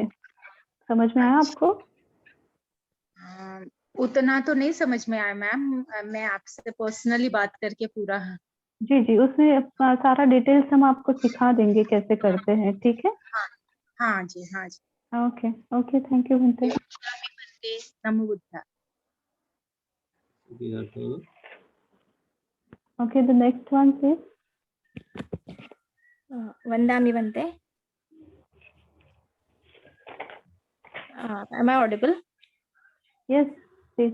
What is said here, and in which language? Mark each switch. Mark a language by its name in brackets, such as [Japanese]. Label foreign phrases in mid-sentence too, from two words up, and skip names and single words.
[Hindi] समझ में आया आपको? उतना तो नहीं समझ में आया मैम, मैं आपसे पर्सनली बात करके पूरा। जी जी, उसमें सारा डिटेल्स हम आपको सिखा देंगे कैसे करते हैं, ठीक है? हाँ जी, हाँ जी। [English] Okay. Okay. Thank you, Bhante. [Pali] नमो बुद्धा. [English] These are two. Okay. The next one, please. [Pali] Vandami Bhante. [English] Am I audible? Yes, please.